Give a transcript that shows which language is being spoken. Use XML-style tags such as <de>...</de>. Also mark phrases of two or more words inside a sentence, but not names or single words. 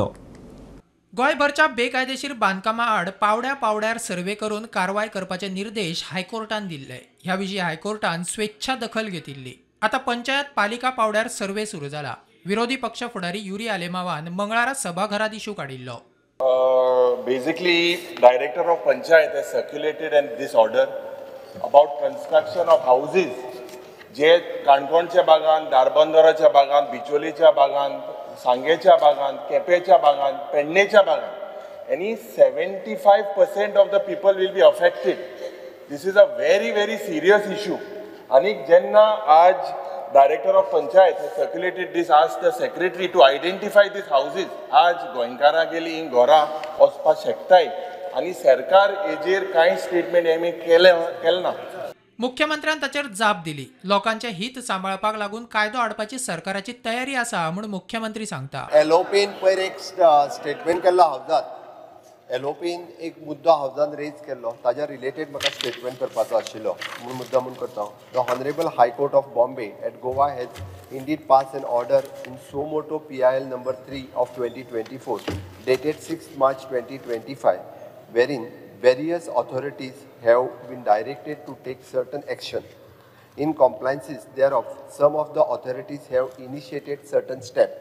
<kok>गोंयभरच्या बेकायदेशीर बांदकामां आड पावड्यार सर्वे करून कारवाय करपाचे निर्देश हायकोर्टान दिल्ले. ह्या विशीं हायकोर्टान स्वेच्छा दखल घेतिल्ली. आतां पंचायत पालिका पावड्यार सर्वे सुरू जाला. विरोधी पक्ष फुडारी युरी आलेमावान मंगळारा सभाघरांत इश्यू काडिल्लो.</kok> <en>Basically, Director of Panchayat has circulated this order about construction of houses</en> <kok>जे काणकोणच्या भागांत, दारबंदराच्या भागांत, बिचोलीच्या भागांत, सांगेच्या भागांत, केपेच्या भागांत, पेडणेच्या भागांत.</kok> <en>Any 75% of the people will be affected. This is a very, very serious issue.</en> <kok>आणि जेन्ना आज</kok> <en>Director of Panchayat has circulated this, asked the secretary to identify these houses.</en> <kok>आज गोंयकारां गेली ही घरां वचपाक शकताय आनी सरकार हेजेर कांय स्टेटमेंट हेमी केलें ना. मुख्यमंत्र्यान ताचेर जाप दिली. लोकांचे हित सांबाळपाक लागून कायदो हाडपाची सरकाराची तयारी आसा म्हूण मुख्यमंत्री सांगता. एलओपीन पयर एक स्टेटमेंट केल्लो हावजात. एलओपीन एक मुद्दो हावजान रेज केल्लो, ताज्या रिलेटेड म्हाका स्टेटमेंट करपाचो आशिल्लो म्हूण मुद्दामून करता.</kok> <en>The Honourable High Court of Bombay at Goa has indeed passed an order in suo motu PIL number 3 of 2024 dated 6th March 2025 wherein various authorities have been directed to take certain action. In compliances thereof, some of the authorities have initiated certain steps.</en>